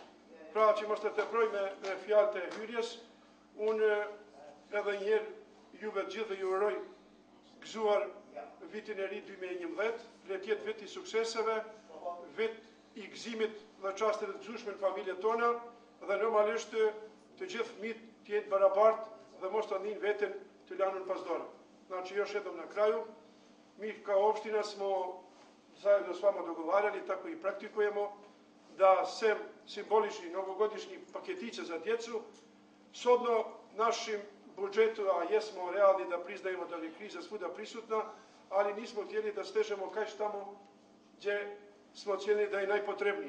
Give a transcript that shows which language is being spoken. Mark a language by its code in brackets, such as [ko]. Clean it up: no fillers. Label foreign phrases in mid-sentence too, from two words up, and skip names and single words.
[sq] Pra që mos të teproj me fjalët e hyrjes, unë edhe njëherë juve të gjithë ju uroj gëzuar vitin e ri 2011, le të jetë vit i sukseseve, vit i gëzimit dhe çasteve të gëzueshme në familjet tona dhe normalisht të gjithë fëmijët të jenë barabartë dhe mos të ndinë veten të lanur pas dore. [sr] Znači još jednom na kraju, mi kao opština smo zajedno s vama dogovarali, tako i praktikujemo, da sem simbolični novogodišnji paketiće za djecu, shodno našim budžetu, a jesmo realni da priznajemo da je kriza svuda prisutna, ali nismo htjeli da stežemo kaš tamo gdje smo ocijenili da je najpotrebnije.